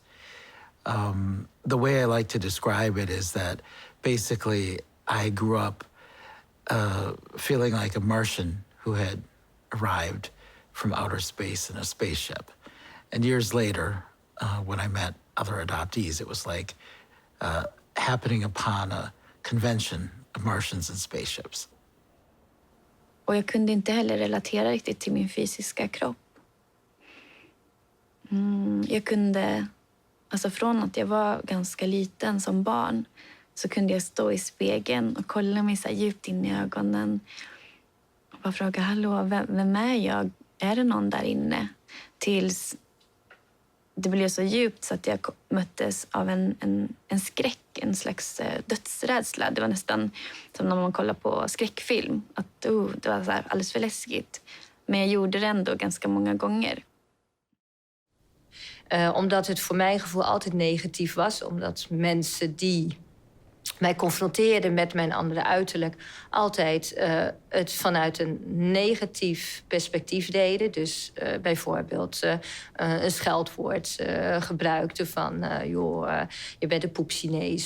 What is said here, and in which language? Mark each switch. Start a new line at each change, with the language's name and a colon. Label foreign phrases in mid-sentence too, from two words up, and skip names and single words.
English: The way I like to describe it is that basically I grew up feeling like a Martian who had arrived from outer space in a spaceship. And years later, when I met other adoptees, it was like happening upon a convention of Martians and spaceships.
Swedish: Och jag kunde inte heller relatera riktigt till min fysiska kropp. Jag kunde, alltså från att jag var ganska liten som barn, så kunde jag stå i spegeln och kolla mig så här djupt in i ögonen. Och bara fråga, hallå, vem är jag? Är det någon där inne? Tills det blev så djupt så att jag möttes av en skräck, en slags dödsrädsla. Det var nästan som när man kollar på skräckfilm. Att det var så här alldeles för läskigt. Men jag gjorde det ändå ganska många gånger.
Dutch: Omdat het voor mijn gevoel altijd negatief was. Omdat mensen die mij confronteerden met mijn andere uiterlijk altijd het vanuit een negatief perspectief deden. Dus bijvoorbeeld een scheldwoord gebruikten van je bent een poep-Chinees.